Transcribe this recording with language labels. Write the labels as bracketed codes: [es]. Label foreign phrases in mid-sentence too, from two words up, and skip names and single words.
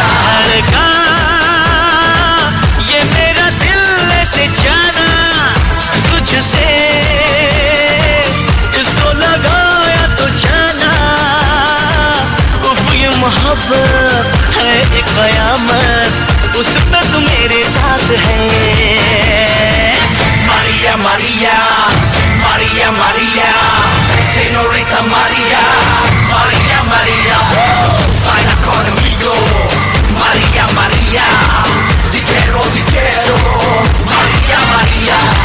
[hi] धड़का ये मेरा दिल ऐसे जाना तुझसे, इसको लगाया तो जाना, उफ ये मोहब्बत है एक कयामत, उसमें तू मेरे साथ है। [es] María, María, María, María, señorita María, María, María, baila conmigo, María, María, te quiero, María, María.